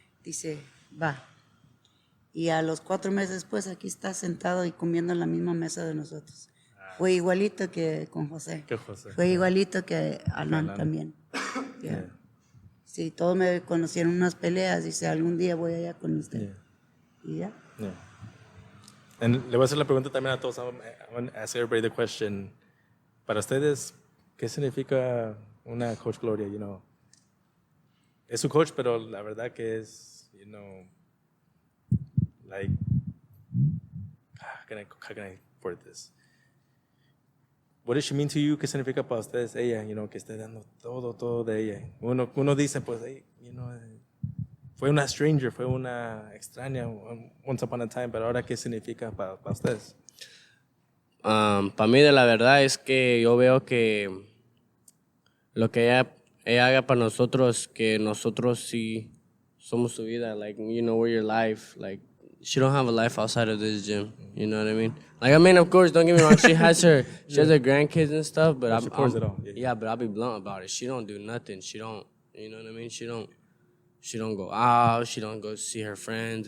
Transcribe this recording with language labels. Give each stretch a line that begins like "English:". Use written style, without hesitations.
Spanish: Dice, va. Y a los 4 meses después aquí está sentado y comiendo en la misma mesa de nosotros. Fue igualito que con José. Fue igualito que Alan también.
English: Yeah.
Spanish: Sí, todos me conocieron en unas peleas. Dice, algún día voy allá con usted. Y ya. Le voy a hacer la pregunta también a todos.
English: I'm going to ask everybody the question.
Spanish: Para ustedes, ¿qué significa una Coach Gloria?
English: You know,
Spanish: es su coach, pero la verdad que es,
English: you know, like, how can I word this? What does she mean to you?
Spanish: ¿Qué significa para ustedes ella?
English: You know,
Spanish: que esté dando todo de ella. Uno dice, pues,
English: hey, you know,
Spanish: fue una stranger, fue una extraña
English: once upon a time,
Spanish: pero ahora, ¿qué significa para ustedes? Para mí, de la verdad, es que yo veo que lo que ella haga para nosotros, que nosotros sí somos su vida.
English: Like, you know, we're your life. Like, she don't have a life outside of this gym. You know what I mean? Like, I mean, of course, don't get me wrong. She has her grandkids and stuff, but she pours it all. Yeah, but I'll be blunt about it. She don't do nothing. She don't, you know what I mean? She don't go out. She don't go see her friends.